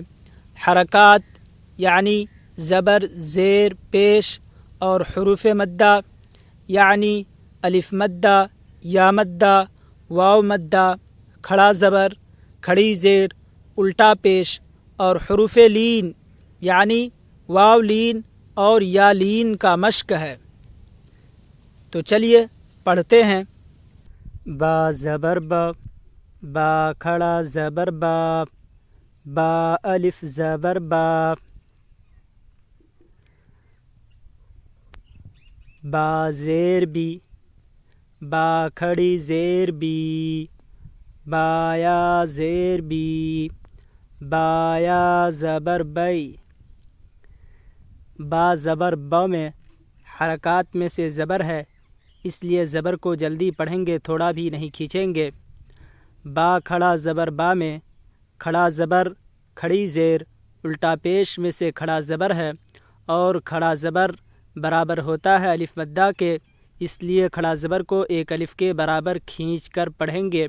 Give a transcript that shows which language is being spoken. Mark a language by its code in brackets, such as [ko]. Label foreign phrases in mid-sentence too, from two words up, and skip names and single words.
[ur] حرکات یعنی زبر، زیر، پیش، اور حروف مدہ یعنی الف مدہ، یا مدہ، واو مدہ، کھڑا زبر، کھڑی زیر، الٹا پیش، اور حروف لین یعنی واو لین اور یا لین کا مشق ہے. تو چلیے پڑھتے ہیں. با زبر با، با کھڑا زبر با، با الف زبر با. با زیر بی، با کھڑی زیر بی، با یا زیر بی، با یا زبر بئی. با زبر با میں حرکات میں سے زبر ہے، اس لیے زبر کو جلدی پڑھیں گے، تھوڑا بھی نہیں کھینچیں گے. با کھڑا زبر با میں کھڑا زبر، کھڑی زیر، الٹا پیش میں سے کھڑا زبر ہے، اور کھڑا زبر برابر ہوتا ہے الف مدہ کے، اس لیے کھڑا زبر کو ایک الف کے برابر کھینچ کر پڑھیں گے.